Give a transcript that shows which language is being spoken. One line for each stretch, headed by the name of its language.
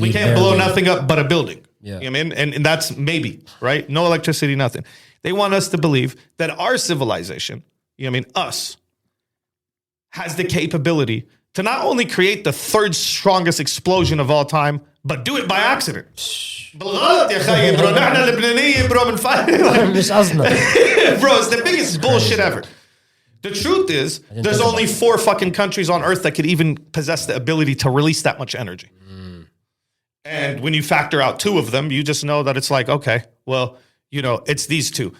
English: We can't blow nothing up but a building. Yeah. You know what I mean? And that's maybe, right? No electricity, nothing. They want us to believe that our civilization, you know what I mean, us, has the capability to not only create the 3rd strongest explosion of all time, but do it by accident.
Arabic: بالغلط يا خيي bro. نحن اللبنانية bro من مش قصدنا.
English: Bro, it's the biggest bullshit ever. The truth is, there's only 4 fucking countries on earth that could even possess the ability to release that much energy. And when you factor out two of them, you just know that it's like, okay, well, it's these two.